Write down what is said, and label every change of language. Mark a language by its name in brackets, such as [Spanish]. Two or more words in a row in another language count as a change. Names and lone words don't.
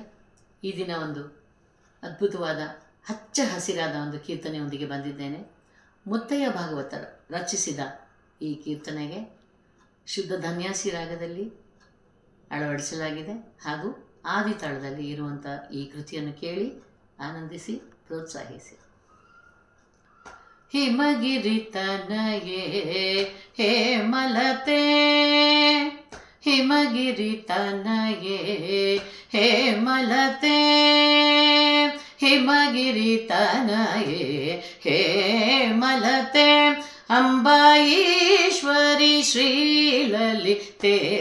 [Kannada] ಈ ದಿನ ಒಂದು ಅದ್ಭುತವಾದ ಹಚ್ಚ ಹಸಿರಾದ ಒಂದು ಕೀರ್ತನೆಯೊಂದಿಗೆ ಬಂದಿದ್ದೇನೆ. ಮುತ್ತಯ್ಯ ಭಾಗವತರು ರಚಿಸಿದ ಈ ಕೀರ್ತನೆಗೆ ಶುದ್ಧ ಧನ್ಯಾಸಿ ರಾಗದಲ್ಲಿ ಅಳವಡಿಸಲಾಗಿದೆ ಹಾಗೂ ಆದಿತಾಳದಲ್ಲಿ ಇರುವಂಥ ಈ ಕೃತಿಯನ್ನು ಕೇಳಿ ಆನಂದಿಸಿ ಪ್ರೋತ್ಸಾಹಿಸಿ. [Sanskrit] ಹಿಮಗಿರಿ ತನಯೇ ಹೇಮಲತೆ, ಹಿಮಗಿರಿ ತನಯೇ ಹೇಮಲತೆ, ಹಿಮಗಿರಿ ತನಯೇ ಹೇಮಲತೆ, ಅಂಬಾಯೀಶ್ವರಿ ಶ್ರೀಲಲಿತೆ,